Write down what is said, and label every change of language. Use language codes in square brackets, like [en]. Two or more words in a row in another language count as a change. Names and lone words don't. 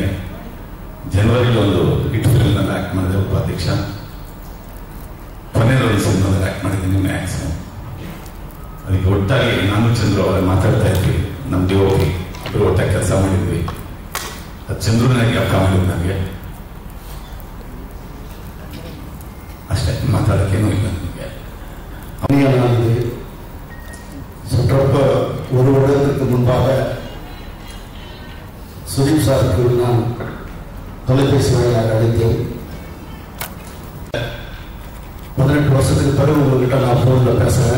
[kn] ಜನವರಿಲಿ ಒಂದು [en] hit filmನಲ್ಲಿ [kn] ಆ್ಯಕ್ಟ್ ಮಾಡಿದೆ ಉಪಾಧ್ಯಕ್ಷ, ಕೊನೆಯಲ್ಲಿ ಸಿನಿಮಾದಲ್ಲಿ ಆ್ಯಕ್ಟ್ ಮಾಡಿದ್ದೀನಿ ಮ್ಯಾಕ್ಸಿಮಮ್. ಅದಕ್ಕೆ ಒಟ್ಟಾಗಿ ನಾನು ಚಂದ್ರು ಅವರೇ ಮಾತಾಡ್ತಾ ಇದ್ವಿ, ನಮ್ಮ ಡಿಒಪಿ ಇಬ್ಬರು ಒಟ್ಟಾಗಿ ಕೆಲಸ ಮಾಡಿದ್ವಿ. ಅದು ಚಂದ್ರು ನನಗೆ ಅಕ್ಕ ಮಾಡಿದ್ರು, ನನಗೆ ಅಷ್ಟೇ, ಮಾತಾಡೋಕ್ಕೇನೂ ಇಲ್ಲ ನನಗೆ. [ta] சற்றொப்ப ஒரு வருடத்திற்கு முன்பாக சுதீப் சாருக்கு நான் தொலைபேசி வாயிலாக அழைத்தேன். 18 வருஷத்துக்கு பிறகு உங்ககிட்ட நான் போன்ல பேசுறேன்.